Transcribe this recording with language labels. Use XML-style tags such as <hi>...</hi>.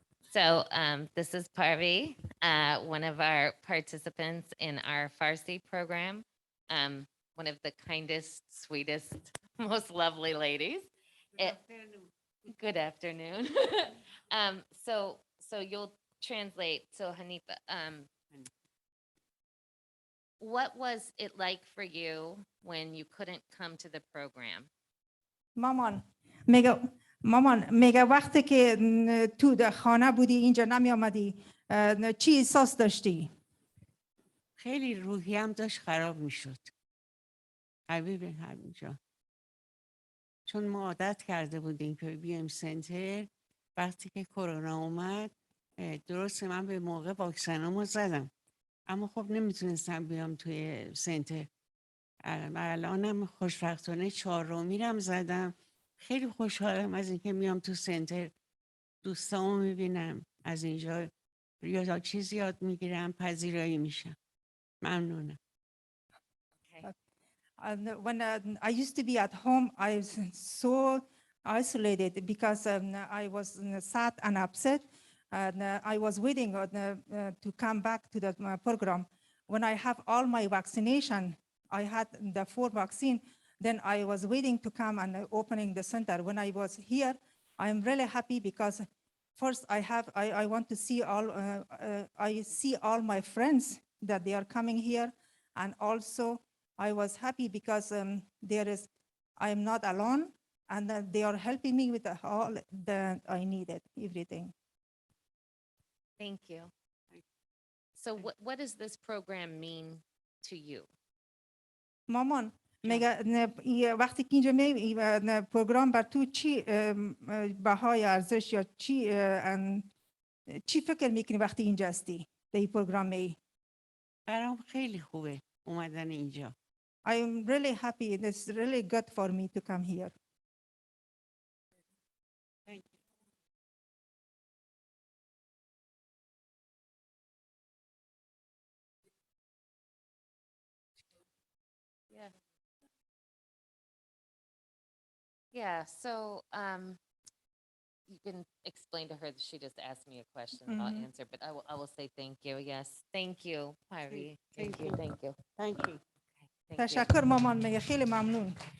<en>So this is Harvey, one of our participants in our Farsi program, one of the kindest, sweetest, most lovely ladies. Good afternoon. So you'll translate. So Hanifa, what was it like for you when you couldn't come to the program?</en> <fa>مامان میگه وقتی که تو خانه بودی اینجا نمی آمدی چی احساس داشتی؟ خیلی روحیم داشت خراب میشد. حبیب همینجا. چون ما عادت کرده بودیم که بیایم سنتر. وقتی که کرونا اومد درست من به موقع واکسنامو زدم. اما خب نمیتونستم بیام توی سنتر. الانم خوشبختانه 4 میرم زدم. خیلی خوشحالم از اینکه میام تو سنتر، دوستامو میبینم، از اینجا یا چیزی یاد میگیرم، پذیرایی میشم. ممنونم.</fa> <en>When I used to be at home, I was so isolated because I was sad and upset, and I was waiting to come back to the program. when I have all my vaccination, I had the 4 vaccine, then I was waiting to come and opening the center. When I was here, I'm really happy because first I want to see I see all my friends that they are coming here. And also I was happy because I'm not alone and that they are helping me with all that I needed, everything. Thank you. So what does this program mean to you?</en> <fa>مامان وقتی که اینجا می پروگرام بر تو چی بهای ارزش یا چی فکر میکنی وقتی اینجا هستی در این پروگرام می برام خیلی خوبه اومدن اینجا.</fa> <en>I'm really happy. It's really good for me to come here. Thank you. Yeah. Yeah, so you can explain to her that she just asked me a question, I'll Mhm. answer, but I will say thank you. Yes, thank you, Harvey. Thank Thank you, you. thank you. Thank you. Thank you.</en> <fa>تشکر مامان میگه خیلی ممنون.</fa>